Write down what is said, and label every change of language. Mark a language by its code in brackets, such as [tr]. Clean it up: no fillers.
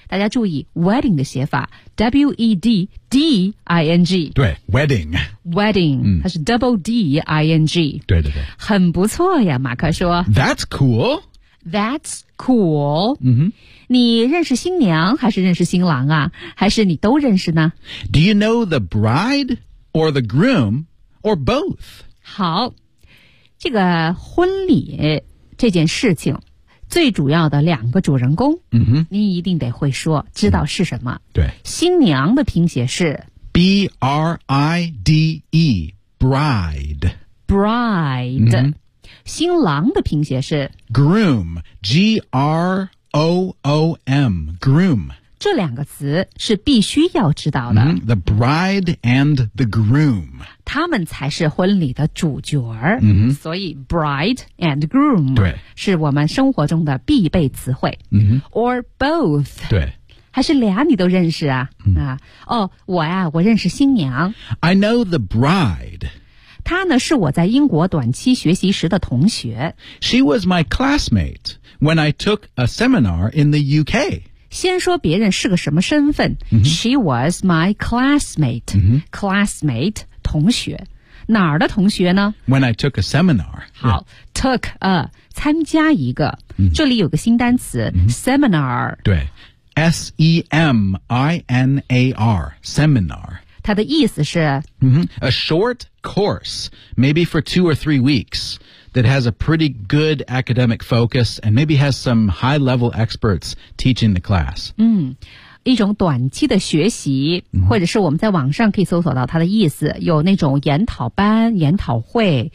[zh] 大家注意 wedding 的写法 W-E-D-D-I-N-G 对 wedding wedding、它是 double D-I-N-G 对对对很不错呀马克说 [en] That's cool、mm-hmm. [zh] 你认识新娘还是认识新郎啊还是你都认识呢 [en] Do you know the bride or the groom or both [zh] 好这个婚礼这件事情最主要的两个主人公，嗯哼，您一定得会说，知道是什么？对，新娘的拼写是 [en] bride， bride， [zh] bride、嗯。新郎的拼写是 [en] groom， g r o o m， groom。 [zh] 这两个词是必须要知道的、 [en] The bride and the groom， [zh] 他们才是婚礼的主角、所以 [en] bride and groom [zh] 对是我们生活中的必备词汇、 [en] or both [zh] 对还是俩你都认识啊、我认识新娘 [en] I know the bride [zh] 她呢是我在英国短期学习时的同学 [en] She was my classmate when I took a seminar in the UK [zh] 先说别人是个什么身份、 [en] She was my classmate、 [zh] Classmate 同学哪儿的同学呢 [en] When I took a seminar [zh] 好、Took a 参加一个、这里有个新单词、Seminar [en] 对 S-E-M-I-N-A-R Seminar [zh] 它的意思是、 [en] A short course Maybe for 2 or 3 weeks That has a pretty good academic focus and maybe has some high-level experts teaching the class. [zh] 一种短期的学习、或者是我们在网上可以搜索到它的意思有那种研讨班研讨会